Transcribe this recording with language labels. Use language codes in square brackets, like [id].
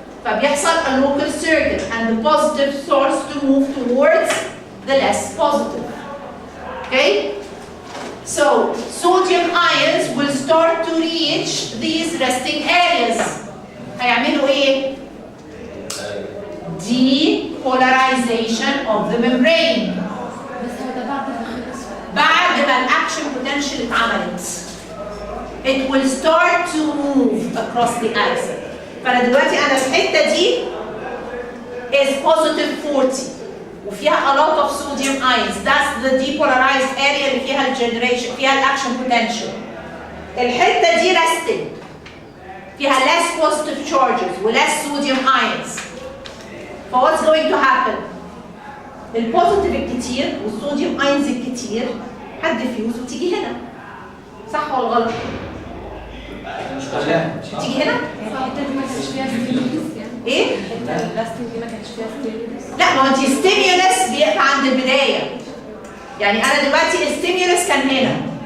[ar] فبيحصل [en] a local circuit and the positive starts to move towards the less positive. Okay? So sodium ions will start to reach these resting areas. [ar] هيعملوا ايه؟ [en] Depolarization of the membrane. [ar] بس هو ده بعد ما الاكشن potential اتعملت. [en] It will start to move across the axis. [ar] فانا دلوقتي انا الحته دي [en] is positive 40 [ar] وفيها [en] a lot of sodium ions. That's the depolarized area [ar] اللي فيها الجنريشن فيها الاكشن potential. الحته دي [en] resting [ar] فيها [en] less positive charges و less sodium ions. So what's going to happen? [ar] البوزيتيف الكتير والصوديوم اينز الكتير هتديفيوز وتيجي هنا. صح ولا غلط؟ تيجي هنا؟ الحته دي ما كانش فيها ستيمولس يعني. ايه؟ الحته اللاستنج دي ما كانش فيها ستيمولس. لا، ما هو انت ستيميولس بيقف عند البدايه. يعني انا دلوقتي الستيميولس كان هنا.